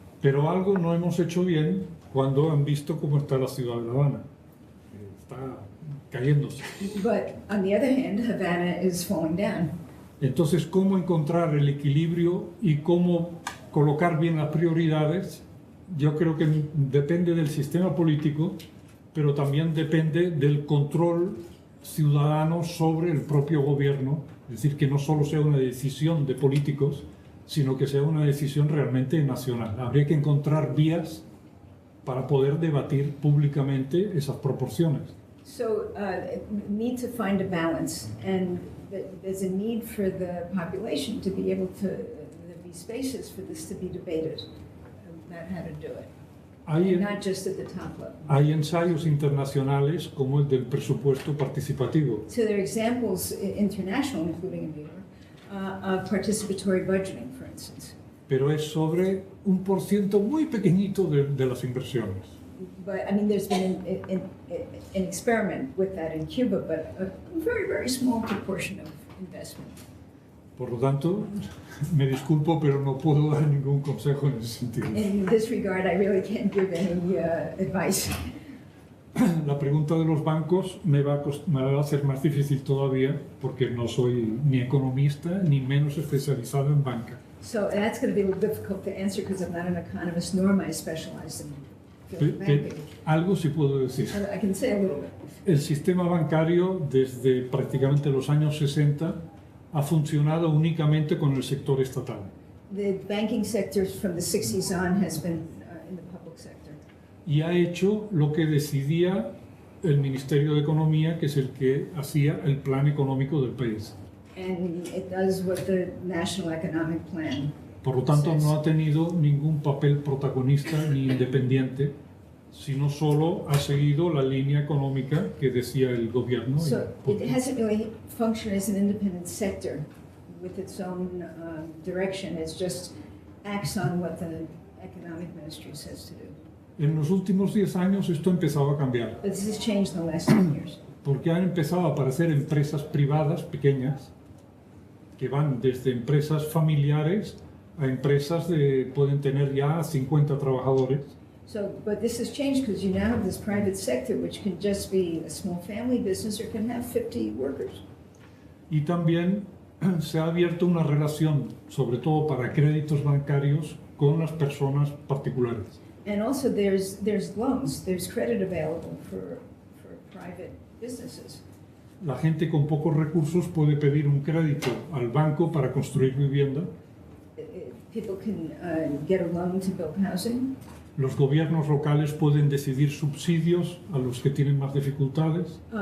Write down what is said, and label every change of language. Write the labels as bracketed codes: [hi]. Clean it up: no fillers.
[es] Pero algo no hemos hecho bien cuando han visto cómo está la ciudad de La Habana. Está cayéndose. [en] But on the other hand, Havana is falling down. [es] Entonces, ¿cómo encontrar el equilibrio y cómo colocar bien las prioridades? Yo creo que depende del sistema político, pero también depende del control ciudadano sobre el propio gobierno. Es decir, que no solo sea una decisión de políticos, sino que sea una decisión realmente nacional. Habría que encontrar vías para poder debatir públicamente esas proporciones. [en] So need to find a balance, and there's a need for the population to be able to, there be spaces for this to be debated about how to do it, [es] Hay, [en] not just at the top level. [es] hay ensayos internacionales como el del presupuesto participativo. [en] So there are examples international, including in New York, of participatory budgeting, for instance. [es] Pero es sobre un % muy pequeñito de las inversiones. [en] But I mean, there's been an experiment with that in Cuba, but a very, very small proportion of investment. [es] Por lo tanto, me disculpo, pero no puedo dar ningún consejo en ese sentido. [en] In this regard, I really can't give any advice. [es] La pregunta de los bancos me va a hacer más difícil todavía porque no soy ni economista ni menos especializado en banca. [en] So that's going to be a little difficult to answer because I'm not an economist, nor am I specialized in field [es] Pe- [en] banking. [es] Algo sí puedo decir. [en] I can say a little bit. [es] El sistema bancario desde prácticamente los años 60 ha funcionado únicamente con el sector estatal. [en] The banking sector from the 60s on has been in the public sector. [es] Y ha hecho lo que decidía el Ministerio de Economía, que es el que hacía el plan económico del país. [en] And it does what the National Economic Plan. [es] Por lo tanto, no ha tenido ningún papel protagonista ni independiente, sino solo ha seguido la línea económica que decía el gobierno. [en] So it hasn't really functioned as an independent sector with its own direction. It just acts on what the economic ministry says to do. [es] En los últimos 10 años esto ha empezado a cambiar, [en] But this has changed in the last 10 years. [es] porque han empezado a aparecer empresas privadas pequeñas que van desde empresas familiares a empresas pueden tener ya 50 trabajadores. [en] So, but this has changed because you now have this private sector, which can just be a small family business or can have 50 workers. [es] Y también se ha abierto una relación, sobre todo para créditos bancarios, con las personas particulares. [en] And also there's loans, there's credit available for private businesses. [es] La gente con pocos recursos puede pedir un crédito al banco para construir vivienda. [en] People can get a loan to build housing. [es] Los gobiernos locales pueden decidir subsidios a los que tienen más dificultades.